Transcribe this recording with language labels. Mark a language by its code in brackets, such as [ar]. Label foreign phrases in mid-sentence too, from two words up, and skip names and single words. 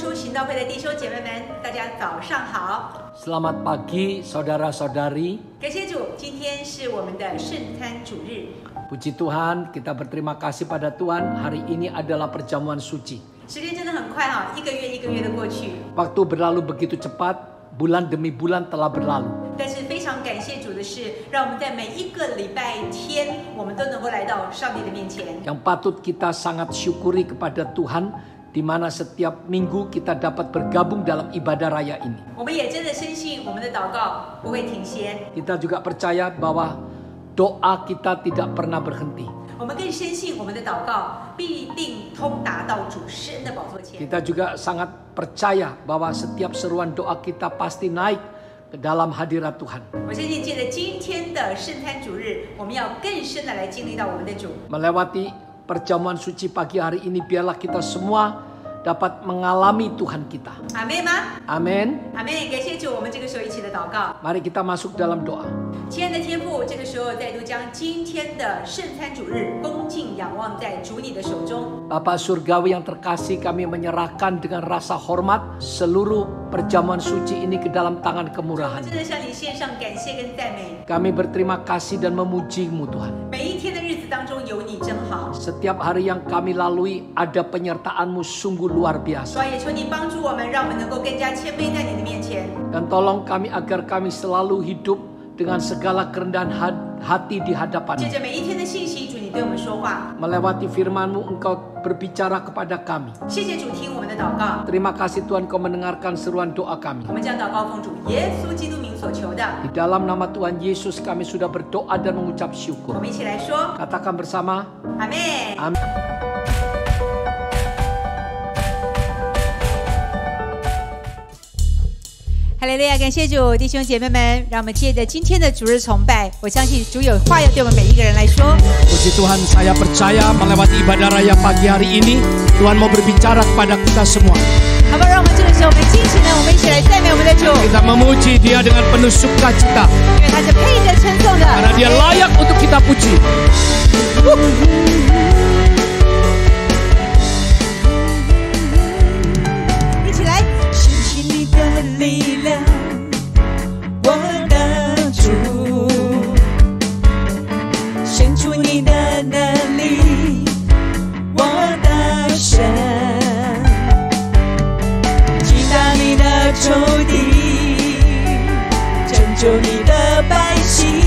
[zh] 行道会的弟兄姐妹们，大家早上好。 [id] Selamat pagi, saudara-saudari. [zh] 感谢主，今天是我们的圣餐主日。 [id] Puji Tuhan, kita berterima kasih pada Tuhan. Hari ini adalah perjamuan suci. [zh] 时间真的很快哈，一个月的过去。 [id] Waktu berlalu begitu cepat, bulan demi bulan telah berlalu. [zh] 但是非常感谢主的是，让我们在每一个礼拜天，我们都能够来到上帝的面前。 [id] Yang patut kita sangat syukuri kepada Tuhan, di mana setiap minggu kita dapat bergabung dalam ibadah raya ini. [zh] 我们也真的深信，我们的祷告不会停歇。 [id] Kita juga percaya bahwa doa kita tidak pernah berhenti. [zh] 我们更深信，我们的祷告必定通达到主神的宝座前。 [id] Kita juga sangat percaya bahwa setiap seruan doa kita pasti naik ke dalam hadirat Tuhan. [zh] 我相信，借着今天的圣餐主日，我们要更深的来经历到我们的主。 [id] Melewati perjamuan suci pagi hari ini, biarlah kita semua dapat mengalami Tuhan kita. [zh] 阿妹吗？ [id] Amin. [zh] 阿妹，感谢主，我们这个时候一起的祷告。 [id] Mari kita masuk dalam doa. [zh] 亲爱的天父，这个时候再度将今天的圣餐主日恭敬仰望在主你的手中。 [id] Bapa Surgawi yang terkasih, kami menyerahkan dengan rasa hormat seluruh perjamuan suci ini ke dalam tangan [zh] 我 [id] kemurahan. [zh] 真的向你献上感谢跟赞美。 [id] Kami berterima kasih dan memuji-Mu Tuhan. [zh] 每一天的日子当中有你真好， [id] Setiap hari yang kami lalui ada penyertaan-Mu sungguh luar biasa. [zh] 主啊，也求你帮助我们，让我们能够更加谦卑在你的面前。 [id] Dan tolong kami agar kami selalu hidup dengan segala kerendahan hati di [zh] 借 [id] hadapan-Mu. [zh] 着每一天的信息，主你对我们说话。 [id] Melewati firman-Mu, Engkau berbicara kepada kami. [zh] 谢谢主听我们的祷告， [id] Terima kasih Tuhan, Kau mendengarkan seruan doa kami. [zh] 我们将祷告奉主耶稣基督名所求的。 [id] Di dalam nama Tuhan Yesus kami sudah berdoa dan mengucap [zh] 我 [id] syukur. [zh] 们一起来说， [id] Katakan bersama, [zh] 阿妹。 [id] amin. [zh] 哈利路亚，感谢主，弟兄姐妹们，让我们借着今天的主日崇拜，我相信主有话要对我们每一个人来说。 [id] Puji Tuhan, saya percaya melewati ibadah raya pagi hari ini, Tuhan mau berbicara kepada kita semua. [zh] 好吧，让我们这个时候，我们尽情的，我们一起来赞美我们的主， [id] Kita memuji Dia dengan penuh sukacita, [zh] 因为他是配得称颂的。 [id] karena Dia layak untuk kita puji. [zh] 一起来，兴起你的力量，我的主，显出你的能力，我的神，击打你的仇敌，拯救你的百姓。